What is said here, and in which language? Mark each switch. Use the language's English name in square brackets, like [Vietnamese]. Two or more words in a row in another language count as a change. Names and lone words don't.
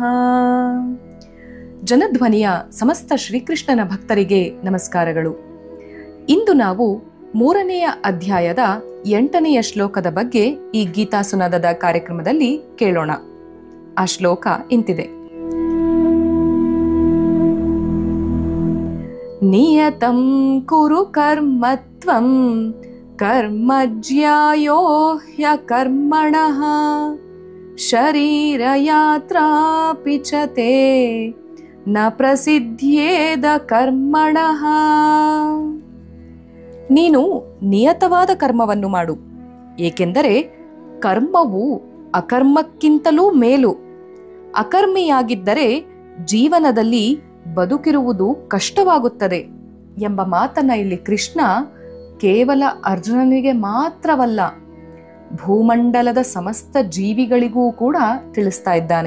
[Kannada] ಜನಧ್ವನಿಯ ಸಮಸ್ತ ಶ್ರೀಕೃಷ್ಣನ ಭಕ್ತರಿಗೆ ನಮಸ್ಕಾರಗಳು. ಇಂದು ನಾವು 3ನೇ ಅಧ್ಯಾಯದ 8ನೇ ಶ್ಲೋಕದ ಬಗ್ಗೆ ಈ ಗೀತಾ ಸುನಾದದ ಕಾರ್ಯಕ್ರಮದಲ್ಲಿ ಕೇಳೋಣ. ಆ ಶ್ಲೋಕ ಇಂತಿದೆ: [Sanskrit] ನಿಯತಂ ಕುರು ಕರ್ಮತ್ವಂ ಕರ್ಮಜ್ಯಾಯೋ ಹ್ಯಕರ್ಮಣಃ ಶರೀರಯಾತ್ರಾಪಿ ಚ ತೇ ನ ಪ್ರಸಿದ್ಧೇದ ಕರ್ಮಣಃ. [Kannada] ನೀನು ನಿಯತವಾದ ಕರ್ಮವನ್ನು ಮಾಡು, ಏಕೆಂದರೆ ಕರ್ಮವು ಅಕರ್ಮಕ್ಕಿಂತಲೂ ಮೇಲು. ಅಕರ್ಮಿಯಾಗಿದ್ದರೆ ಜೀವನದಲ್ಲಿ ಬದುಕಿರುವುದು ಕಷ್ಟವಾಗುತ್ತದೆ ಎಂಬ ಮಾತನ್ನ ಇಲ್ಲಿ ಕೃಷ್ಣ ಕೇವಲ ಅರ್ಜುನನಿಗೆ ಮಾತ್ರವಲ್ಲ, ಭೂಮಂಡಲದ ಸಮಸ್ತ ಜೀವಿಗಳಿಗೂ ಕೂಡ ತಿಳಿಸ್ತಾ ಇದ್ದಾನೆ.